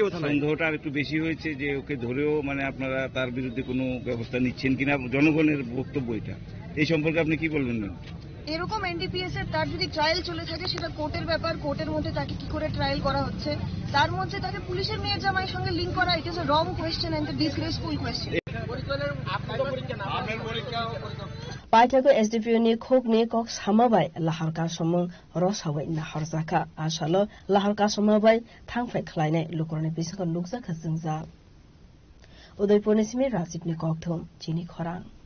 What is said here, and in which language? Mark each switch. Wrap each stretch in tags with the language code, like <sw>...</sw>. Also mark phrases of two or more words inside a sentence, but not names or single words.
<bn>সন্দেহটা আর একটু বেশি হয়েছে যে ওকে ধরেও মানে আপনারা তার বিরুদ্ধে কোনো ব্যবস্থা নিচ্ছেন কিনা জনগণের বক্তব্য এটা এই সম্পর্কে আপনি কি বলবেন না এরকম এনডিপিএস এর তার যদি ট্রায়াল চলে থাকে সেটা কোর্টের ব্যাপার কোর্টের মধ্যে তাকে কি করে ট্রায়াল করা হচ্ছে তার মধ্যে তাকে পুলিশের মেয়ের জামাইয়ের সঙ্গে লিঙ্ক করা</bn> <en>it is a wrong question and disgraceful question</en> <trp>Paitako SDPO ni khok ni kok samabai lahar ka somong rosawai na harjaka asalo lahar ka samabai thangfai khlainai lukorni bisaka lukja khasingja Udaipur ni simi Rajiv ni kokthom chini khorang</trp>